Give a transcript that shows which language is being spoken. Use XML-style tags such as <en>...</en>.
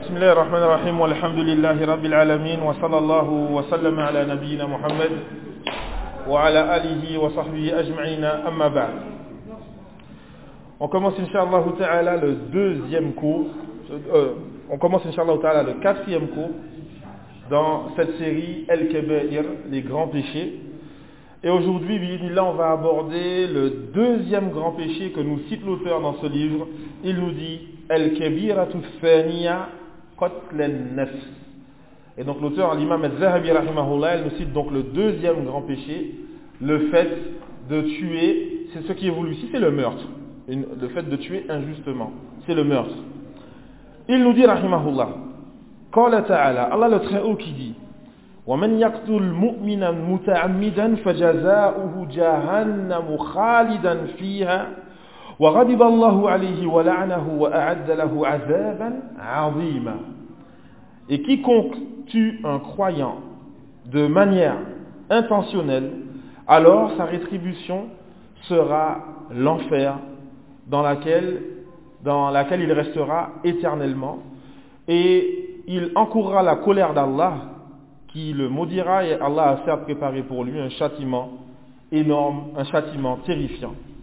<ar>بسم الله الرحمن الرحيم والحمد لله رب العالمين وصلى الله وسلم على نبينا محمد وعلى آله وصحبه أجمعين أما بعد.</ar> <fr>On commence inshallah ta'ala le deuxième cours. On commence inshallah ta'ala le quatrième cours dans cette série El Kebair, les grands péchés. Et aujourd'hui, bismillah, on va aborder le deuxième grand péché que nous cite l'auteur dans ce livre. Il nous dit</fr> <ar>El Kebiratu Thaniya Qatlan Nafs.</ar> <fr>Et donc l'auteur, l'imam Az-Zahabi rahimahullah, il nous cite donc le deuxième grand péché, le fait de tuer, c'est ce qui est voulu ici, c'est le meurtre. Le fait de tuer injustement, c'est le meurtre. Il nous dit rahimahullah, qala ta'ala, Allah le Très-Haut qui dit:</fr> <ar>ومن يقتل مؤمنا متعمدا فجزاؤه جهنم خالدا فيها وغضب الله عليه ولعنه واعد له عذابا عظيما.</ar> <fr>Et quiconque tue un croyant de manière intentionnelle, alors sa rétribution sera l'enfer dans laquelle il restera éternellement, et il encourra la colère d'Allah qui le maudira, et Allah a certes préparé pour lui un châtiment énorme, un châtiment terrifiant.</fr>